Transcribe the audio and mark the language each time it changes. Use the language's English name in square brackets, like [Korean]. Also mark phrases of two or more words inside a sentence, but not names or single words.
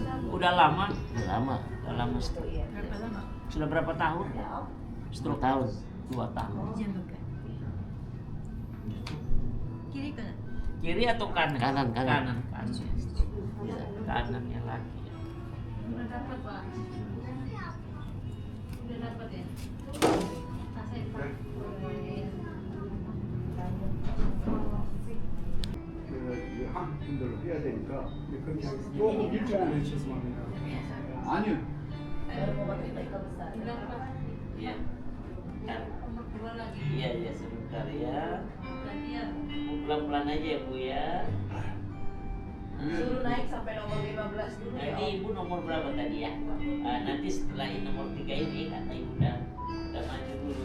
[Indonesian] Udah lama? Lama, Udah lama stroke. Sudah berapa tahun? 10 tahun. 2 tahun. Kiri atau kanan? Kanan, kanan. Kanan. Kanan yang laki. [Korean] 한국 분들로 해야 되니까 그렇게 하겠습니다. 조금 일찍은 해주셨으면 합니다. 아니요. [Indonesian] Iya. Iya, iya sebentar ya. Pelan-pelan aja ya Bu ya. Suruh naik sampai nomor 15 dulu. Nah, ini Ibu nomor berapa tadi ya? Nanti setelah ini nomor 3 ini kata Ibu udah maju dulu.